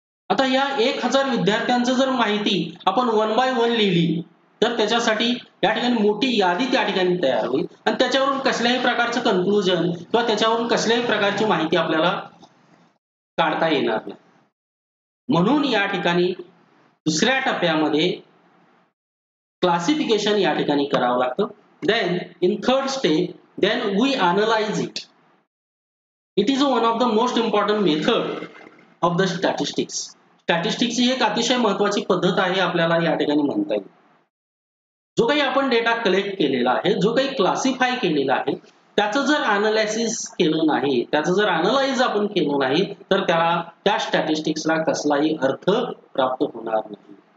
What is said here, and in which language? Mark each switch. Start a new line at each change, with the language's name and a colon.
Marathi: आता या 1000 विद्यार्थ्यांचं जर माहिती आपण 1 बाय 1 लिहिली तर त्याच्यासाठी या ठिकाणी मोठी यादी त्या ठिकाणी तयार होईल आणि त्याच्यावरून कसल्याही प्रकारचं कन्क्लुजन किंवा त्याच्यावरून कसल्याही प्रकारची माहिती आपल्याला काढता येणार नाही. म्हणून या ठिकाणी दुसऱ्या टप्प्यामध्ये क्लासिफिकेशन या ठिकाणी करावं लागतं.
English: Then in third step then we analyze it. It is one of the most important method of the statistics.
Marathi: Statistics ही एक अतिशय महत्त्वाची पद्धत आहे आपल्याला या ठिकाणी म्हणता येईल. जो काही आपण डेटा कलेक्ट केलेला आहे, जो काही क्लासिफाय केलेला आहे, त्याचं जर अनालिसिस केलं नाही, त्याचं जर अनालाइज आपण केलं नाही तर त्या स्टॅटिस्टिक्सला कसलाही अर्थ प्राप्त होणार नाही.